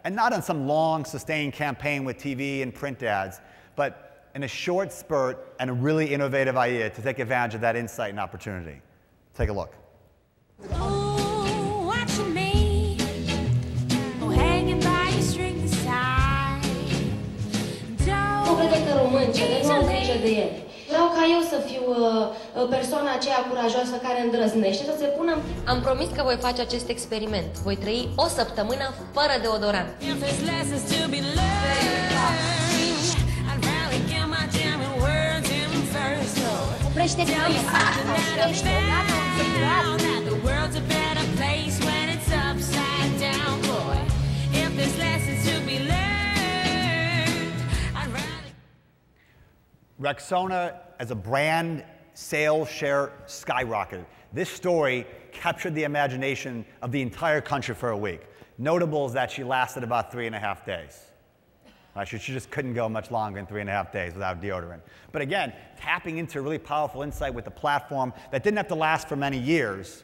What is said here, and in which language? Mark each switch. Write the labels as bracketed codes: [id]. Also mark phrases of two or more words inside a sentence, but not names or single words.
[en] And not on some long, sustained campaign with TV and print ads, but in a short spurt and a really innovative idea to take advantage of that insight and opportunity. Take a look. Ooh, watching me, oh, hanging by a string this time. [ro] Nu crede că români, nu am grijă de el. Vreau ca eu să fiu persoana aceea curajoasă care îndrăznește să se pună... Am promis că voi face acest experiment. Voi trăi o săptămână fără deodorant. Oprește [en] Rexona, as a brand, sales share skyrocketed. This story captured the imagination of the entire country for a week. Notable is that she lasted about 3.5 days. She just couldn't go much longer than 3.5 days without deodorant. But again, tapping into a really powerful insight with a platform that didn't have to last for many years.